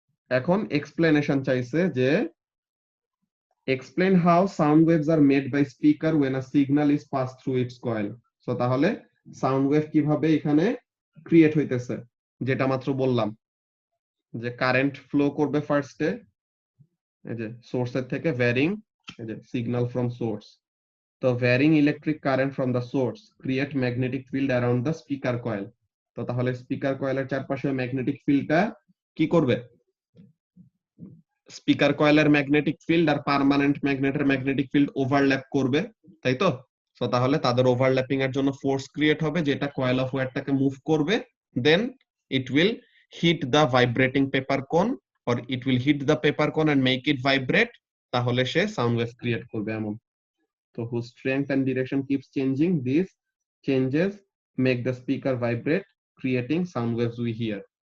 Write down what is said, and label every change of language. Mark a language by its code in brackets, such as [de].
[bn] এখন এক্সপ্লেনেশন চাইছে যে [en] explain how sound waves are made by speaker when a signal is passed through its coil. [bn] So তাহলে sound wave কিভাবে এখানে create হইতেছে, যেটা মাত্র বললাম যে কারেন্ট ফ্লো করবে ফার্স্টে এই যে সোর্সের থেকে, ভ্যারিং এই যে সিগন্যাল ফ্রম সোর্স। [en] তো varying electric current from the source create magnetic field around the speaker coil. [bn] তো তাহলে স্পিকার কয়েলের চারপাশে ম্যাগনেটিক ফিল্ডটা কি করবে? স্পিকার কয়েলের ম্যাগনেটিক ফিল্ড আর পার্মানেন্ট ম্যাগনেটের ম্যাগনেটিক ফিল্ড ওভারল্যাপ করবে, তাই তো? সো তাহলে তাদের ওভারল্যাপিং এর জন্য ফোর্স ক্রিয়েট হবে, যেটা কয়েল অফ ওয়্যারটাকে মুভ করবে। [en] Then it will hit the vibrating paper cone, or it will hit the paper cone and make it vibrate. [bn] তাহলে সে সাউন্ড ওয়েভ ক্রিয়েট করবে এমন। [en] তো whose strength and direction keeps changing, these changes make the speaker vibrate, creating sound waves we hear.